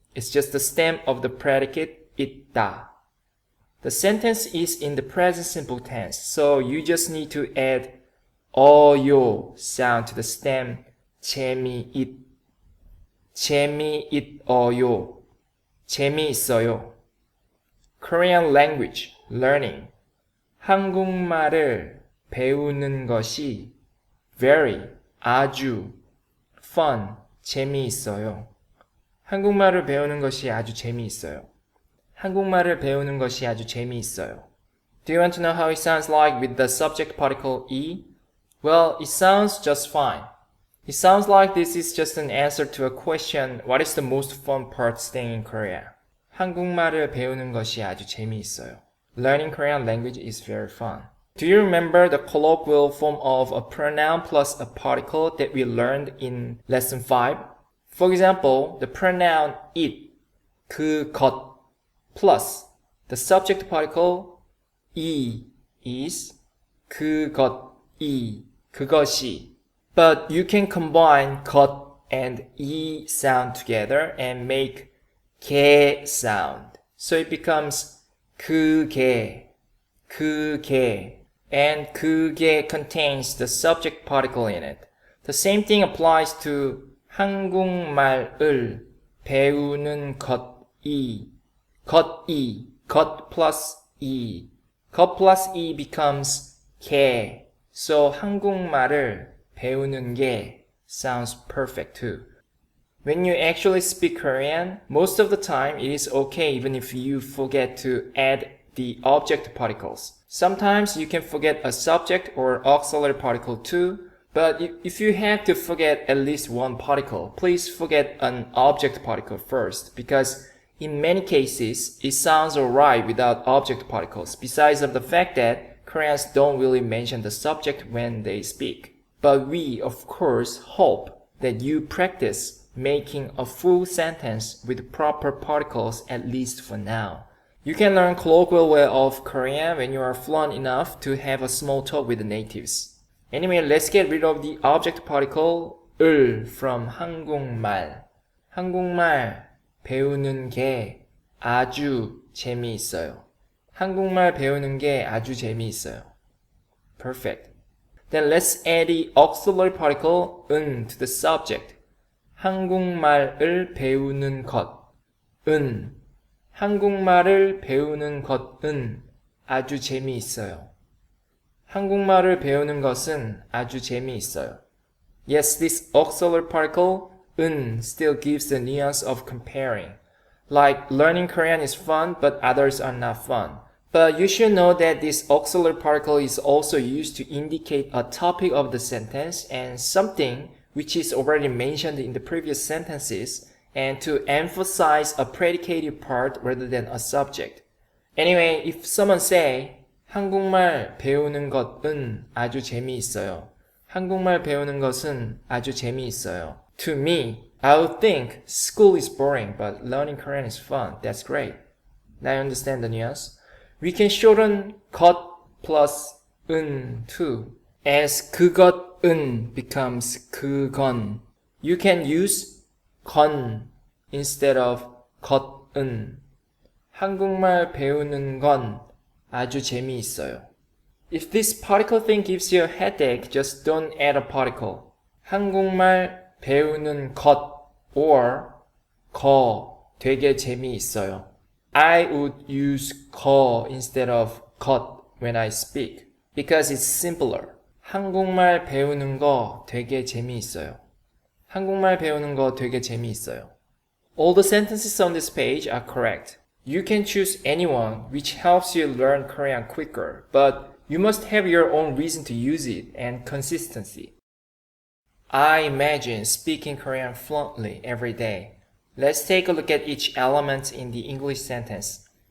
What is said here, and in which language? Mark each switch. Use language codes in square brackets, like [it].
[en] It's just the stem of the predicate 있다. The sentence is in the present simple tense, so you just need to add 어요 sound to the stem 재미있. [ko] 재미있어요. 재미있어요. [en] Korean language learning. [ko] 한국말을 배우는 것이 [en] very, [ko] 아주, [en] fun, [ko] 재미있어요. 한국말을 배우는 것이 아주 재미있어요. 한국말을 배우는 것이 아주 재미있어요. [en] Do you want to know how it sounds like with the subject particle 이? Well, it sounds just fine. It sounds like this is just an answer to a question, what is the most fun part staying in Korea? [ko] 한국말을 배우는 것이 아주 재미있어요. [en] Learning Korean language is very fun. Do you remember the colloquial form of a pronoun plus a particle that we learned in lesson 5? For example, the pronoun it, 그것, plus the subject particle 이 is 그것이, 그것이. But you can combine 것 and 이 sound together and make 개 sound. So it becomes 그개, 그개. And 그게 contains the subject particle in it. The same thing applies to [ko] 한국말을 배우는 것이. 것이, 것 plus 이. 것 plus 이 becomes 개. [en] So [ko] 한국말을 배우는 게 [en] sounds perfect too. When you actually speak Korean, most of the time it is okay even if you forget to add the object particles. Sometimes you can forget a subject or auxiliary particle too, but if you have to forget at least one particle, please forget an object particle first, because in many cases, it sounds alright without object particles, besides of the fact that Koreans don't really mention the subject when they speak. But we, of course, hope that you practice making a full sentence with proper particles at least for now. You can learn colloquial way of Korean when you are fluent enough to have a small talk with the natives. Anyway, let's get rid of the object particle 을 from 한국말. [ko] 한국말 배우는 게 아주 재미있어요. 한국말 배우는 게 아주 재미있어요. [en] Perfect. Then let's add the auxiliary particle 은 to the subject. [ko] 한국말을 배우는 것. 은. 한국말을 배우는 것은 아주 재미있어요. 한국말을 배우는 것은 아주 재미있어요. [en] Yes, this auxiliary particle, 은, still gives the nuance of comparing. Like, learning Korean is fun, but others are not fun. But you should know that this auxiliary particle is also used to indicate a topic of the sentence and something which is already mentioned in the previous sentences, and to emphasize a predicated part rather than a subject. Anyway, if someone say, [ko] 한국말 배우는 것은 아주 재미있어요. 한국말 배우는 것은 아주 재미있어요. [en] To me, I would think school is boring, but learning Korean is fun. That's great. Now you understand the nuance? We can shorten 것 plus 은 too, as 그것은 becomes 그건. You can use 건 instead of 것은. [ko] 한국말 배우는 건 아주 재미있어요. [en] If this particle thing gives you a headache, just don't add a particle. [ko] 한국말 배우는 것 [en] or [ko] 거 되게 재미있어요. [en] I would use 거 instead of 것 when I speak because it's simpler. [ko] 한국말 배우는 거 되게 재미있어요. 한국말 배우는 거 되게 재미있어요. [en] All the sentences on this page are correct. You can choose anyone which helps you learn Korean quicker, but you must have your own reason to use it and consistency. I imagine speaking Korean fluently every day. Let's take a look at each element in the English sentence.